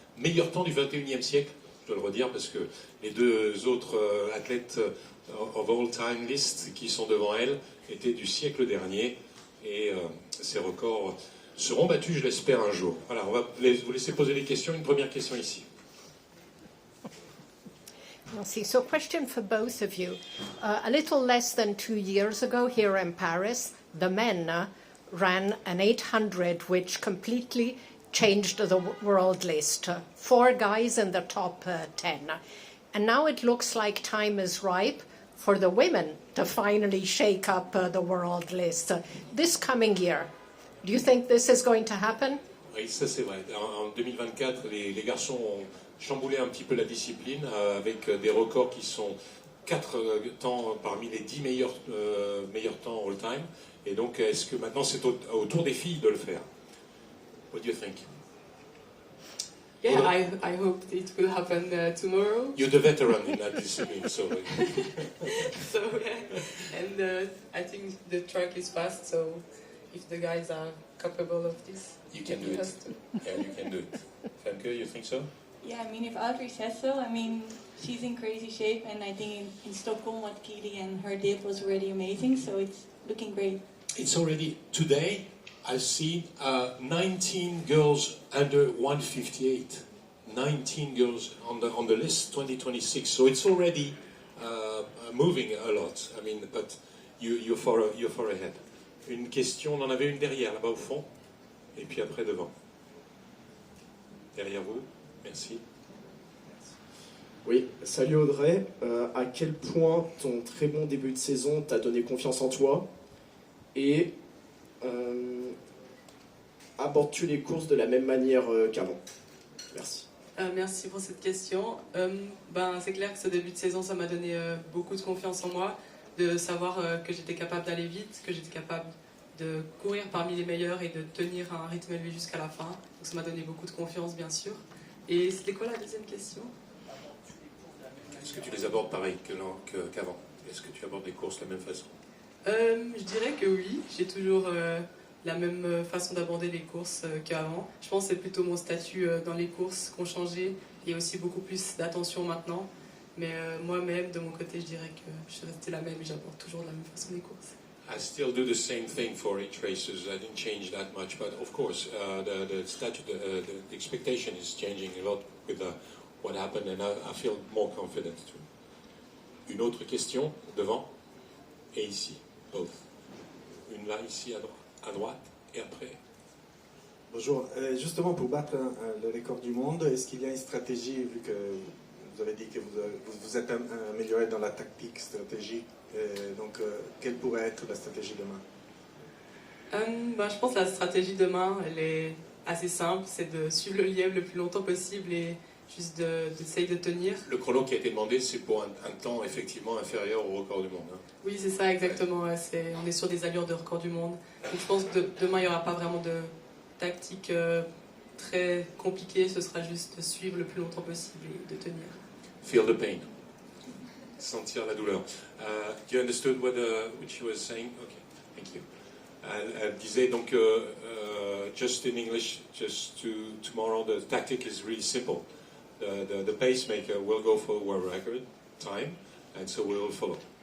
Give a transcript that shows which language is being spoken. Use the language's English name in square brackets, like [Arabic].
[French] Meilleur temps du 21e siècle, je dois le redire, parce que les 2 autres athlètes [English] of all time list [French] qui sont devant elle étaient du siècle dernier. Et ces records seront battus, je l'espère, un jour. Voilà, on va vous laisser poser des questions. Une première question ici. Merci. [English] So, question for both of you. A little less than 2 years ago, here in Paris, the men ran an 800, which completely changed the world list. 4 guys in the top 10. And now it looks like time is ripe for the women to finally shake up the world list. This coming year, do you think this is going to happen? [French] Oui, ça c'est vrai. En 2024, les garçons ont chamboulé un petit peu la discipline avec des records qui sont 4 temps parmi les 10 meilleurs temps all-time. Et donc, est-ce que maintenant c'est au tour des filles de le faire? [English] What do you think? Yeah, I hope it will happen tomorrow. You're the veteran in that discipline, so... So, yeah. And I think the track is fast, so if the guys are capable of this, You can do it. Yeah, you can do it. Femke, you think so? Yeah, I mean, if Audrey says so, I mean, she's in crazy shape, and I think in Stockholm what Keely and her did was already amazing, so it's looking great. It's already, today, I've seen 19 girls under 158. 19 girls on the list 2026, so it's already moving a lot. I mean, but you're far ahead. [French] Une question, on en avait une derrière, là-bas au fond, et puis après devant. Derrière vous, merci. Oui, salut Audrey. À quel point ton très bon début de saison t'a donné confiance en toi? Et abordes-tu les courses de la même manière qu'avant? Merci. Merci pour cette question. C'est clair que ce début de saison, ça m'a donné beaucoup de confiance en moi, de savoir que j'étais capable d'aller vite, que j'étais capable de courir parmi les meilleurs et de tenir un rythme élevé jusqu'à la fin. Donc ça m'a donné beaucoup de confiance, bien sûr. Et c'était quoi la deuxième question? Est-ce que tu les abordes pareil qu'avant? Est-ce que tu abordes les courses de la même façon? Je dirais que oui, j'ai toujours la même façon d'aborder les courses qu'avant. Je pense que c'est plutôt mon statut dans les courses qui ont changé. Il y a aussi beaucoup plus d'attention maintenant. Mais moi-même, de mon côté, je dirais que je suis restée la même et j'aborde toujours de la même façon les courses. [English] I still do the same thing for each races. I didn't change that much, but of course, the expectation is changing a lot with what happened, and I feel more confident too. [French] Une autre question devant et ici, both. Une là, ici à droite et après. Bonjour. Justement, pour battre le record du monde, est-ce qu'il y a une stratégie, vu que vous avez dit que vous êtes amélioré dans la tactique stratégique, donc quelle pourrait être la stratégie demain? Je pense que la stratégie demain, elle est assez simple, c'est de suivre le lièvre le plus longtemps possible et juste d'essayer de tenir. Le chrono qui a été demandé, c'est pour un temps effectivement inférieur au record du monde. Hein. Oui, c'est ça exactement. Ouais, on est sur des allures de record du monde. Donc je pense que demain, il n'y aura pas vraiment de tactique très compliquée. Ce sera juste de suivre le plus longtemps possible et de tenir. [English] Feel the pain. [French] Sentir la douleur. [English] You understood what she was saying? Okay, thank you. [French] Elle disait donc, [English] just in English, tomorrow the tactic is really simple. The pacemaker will go for a world record time, and so we will follow.